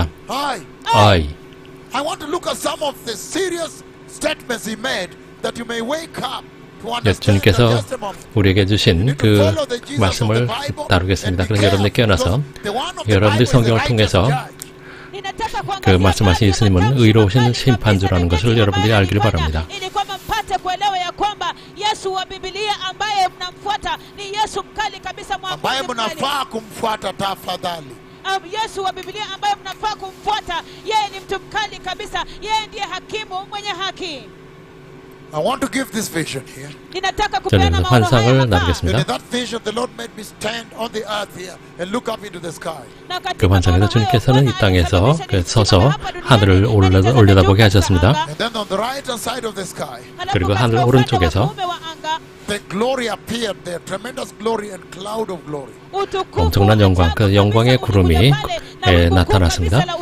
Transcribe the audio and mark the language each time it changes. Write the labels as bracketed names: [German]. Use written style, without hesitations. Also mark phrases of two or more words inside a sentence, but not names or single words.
[Korean] I 주님께서 우리에게 주신 그 말씀을 다루겠습니다. 그래서 여러분들 깨어나서 여러분들 성경을 통해서 그 말씀하신 예수님은 의로우신 심판주라는 것을 여러분들이 알기를 바랍니다. [Swahili] Yesu wa Biblia ambaye mnafaa kumfuata, yeye ni mtu mkali kabisa, yeye ndiye hakimu mwenye haki. [English] I want to give this vision here. [Korean] 저는 환상을 나누겠습니다. 그 환상에서 주님께서는 이 땅에서 서서 하늘을 올려다보게 하셨습니다. 그리고 하늘 오른쪽에서 엄청난 영광, 그 영광의 구름이 나타났습니다.